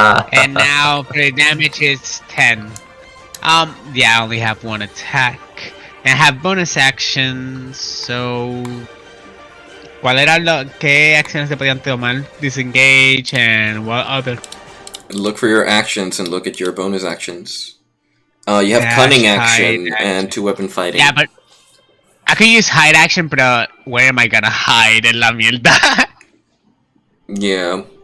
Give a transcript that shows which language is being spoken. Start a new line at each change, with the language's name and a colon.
English: And now for the damage is 10. Yeah, I only have one attack. And I have bonus actions, so...
Spanish: ¿Cuál era qué acciones se podían tomar?
English: Disengage and what other? Look for your actions and look at your bonus actions. You have Dash, cunning hide, action action. and 2-weapon fighting. Yeah, but I can use hide action, but where am I gonna hide
Spanish: en la mierda?
English: Yeah.